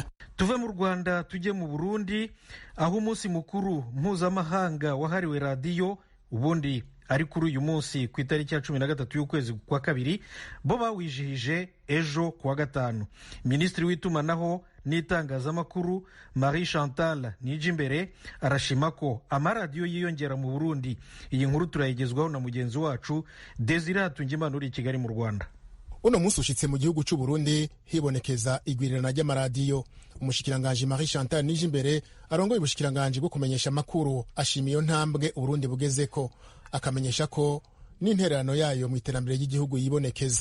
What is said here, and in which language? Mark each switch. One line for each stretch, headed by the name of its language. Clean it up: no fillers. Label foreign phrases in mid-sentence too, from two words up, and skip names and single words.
Kinyarwanda: Tuve mu Rwanda tujye mu Burundi aho umunsi mukuru mpuzamahanga wahariwe radiyo ubundi ari kuri uyu munsi ku itariki ya 13 y'ukwezi kwa kabiri bo bawijihije ejo kuwa gatanu. Minisitiri w'itumanaho n'itangazamakuru Marie Chantal Nijimbere arashima ko amaradiyo yiyongera mu Burundi. Iyi nkuru turayigezwaho na mugenzi wacu Desire Hatungimana uri i Kigali mu Rwanda.
Rundi: Uno munsi ushitse mu gihugu c'u Burundi hibonekeza igwirirana ry'amaradiyo. Umushikiranganje Marie Chantal Nijimbere arongoye ubushikiranganje bwo kumenyesha amakuru ashima iyo ntambwe Uburundi bugezeko, akamenyesha ko n'intererano yayo mu iterambere ry'igihugu yibonekeza.